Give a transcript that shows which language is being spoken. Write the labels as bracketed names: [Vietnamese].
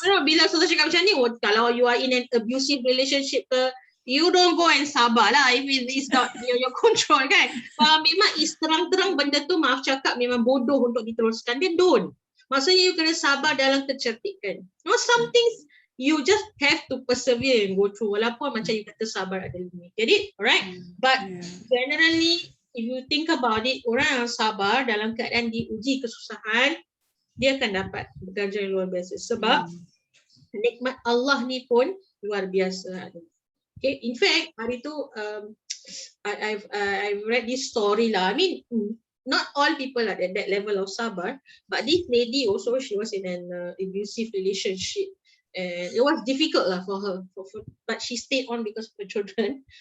[Malay] Bila Ustazah cakap macam ni, kalau [English] you are in an abusive relationship [Malay] ke, [English] you don't go and [Malay] sabar lah [English] if it's not your control [Malay] kan. Memang is terang-terang benda tu, maaf cakap, memang bodoh untuk diteruskan, [English] then don't. [Malay] Maksudnya you kena sabar dalam kecerdikan. [English] Some things you just have to persevere and go through, [Malay] walaupun macam you kata sabar ada limit. [English] Get it? Alright? But generally, if you think about it, [Malay] orang yang sabar dalam keadaan diuji kesusahan, dia akan dapat ganjaran yang luar biasa. Sebab nikmat Allah ni pun luar biasa. [English] Okay, in fact, [Malay] hari tu [English] I've read this story lah. I mean, not all people are at that level of sabar, but this lady also, she was in an abusive relationship. And it was difficult lah for her, but she stayed on because of her children.